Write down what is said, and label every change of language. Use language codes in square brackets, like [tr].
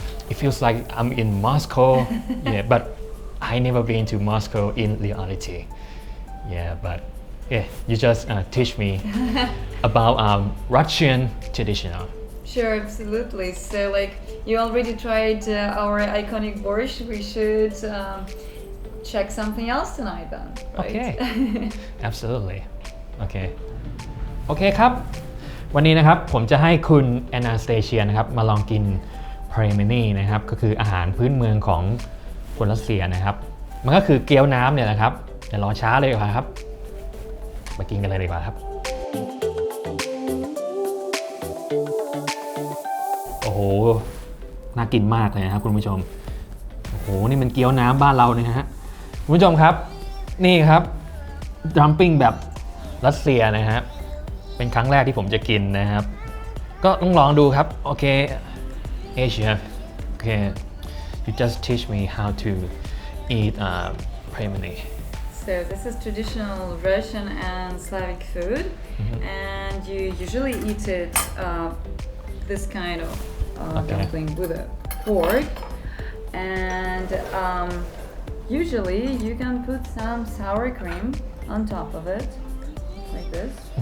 [en] It feels like I'm in Moscow. Yeah. But I never been to Moscow in reality. Yeah. But yeah. You just teach me about Russian traditional. Sure, absolutely. So, like, you already tried our iconic borscht. We should check something else tonight, then. Right? Okay. Absolutely. Okay. [th] โอเคครับวันนี้นะครับผมจะให้คุณแอนนาสเตเชียนะครับมาลองกินพรีเมนีนะครับก็คืออาหารพื้นเมืองของคนรัสเซียนะครับมันก็คือเกี๊ยวน้ำเนี่ยนะครับอย่ารอช้าเลยดีกว่าครับมากินกันเลยดีกว่าครับ โอ้โหน่ากินมากเลยนะครับคุณผู้ชมโอ้โหนี่มันเกี๊ยวน้ำบ้านเราเนี่ยฮะคุณผู้ชมครับนี่ครับดัมปิ้งแบบรัสเซียนะฮะเป็นครั้งแรกที่ผมจะกินนะครับก็ต้องลองดูครับโอเค [en] Asia okay you just teach me how to eat pemeni So, this is traditional Russian and Slavic food, and you usually eat it this kind of dumpling with a fork. And usually, you can put some sour cream on top of it, like this.